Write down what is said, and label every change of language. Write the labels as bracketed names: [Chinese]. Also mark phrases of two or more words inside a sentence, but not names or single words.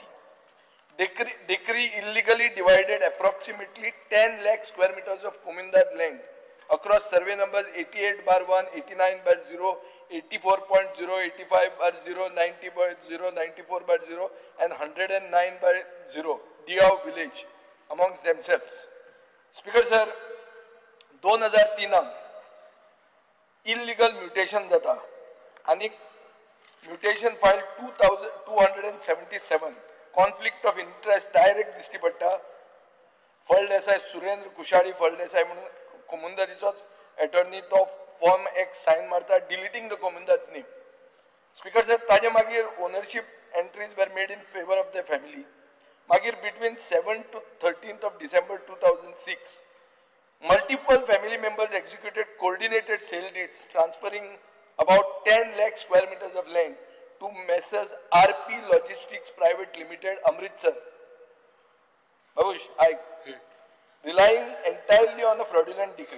[English] Decree illegally divided approximately 10 lakh square meters of Komundar land across survey numbers 88/1, 89/0, 84.0, 85/0, 90/0, 94/0 and 109/0 Diao village amongst themselves. Speaker sir, 2003 illegal mutation [Konkani] jata आणि [English] mutation file 2277 conflict of interest direct [Konkani] दिश्टी पडटा [English] फळदेसाय सुरेंद्र कुशाळी फळदेसाय [Konkani] म्हणून कमुनदारीचो अटॉर्नी तो [English] form X sign मारता deleting the Comunidade's name Speaker sir [Konkani] ताजे मागीर [English] ownership entries were made in favour of the family मागीर between 7 to 13th of December 2006 multiple family members executed coordinated sale deeds transferring about 10 lakh square meters of land to Messrs RP Logistics Private Limited Amritsar. Babush, relying entirely on a fraudulent decree.